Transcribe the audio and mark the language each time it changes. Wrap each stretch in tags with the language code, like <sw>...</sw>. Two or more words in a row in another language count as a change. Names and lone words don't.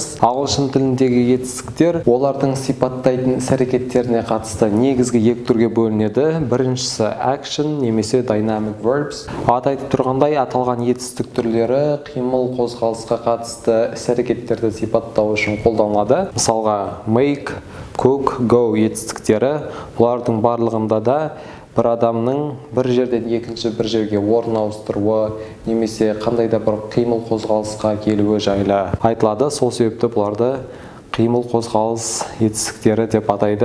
<kk>Ағылшын тіліндегі етістіктер олардың сипаттайтын іс-әрекеттеріне қатысты негізгі екі түрге бөлінеді. Біріншісі action немесе</kk> <en>dynamic verbs.</en> <kk>Аты айтып тұрғандай, аталған етістік түрлері қимыл қозғалысқа қатысты іс-әрекеттерді сипаттау үшін қолданылады. Мысалға,</kk> <en>make, cook, go</en> <kk>етістіктері, бұлардың барлығында да бір адамның бір жерден екінші бір жерге орын ауыстыруы немесе қандай да бір қимыл қозғалысқа келуі жайлы айтылады. Сол себепті бұларды қимыл қозғалыс етістіктері деп атайды.</kk>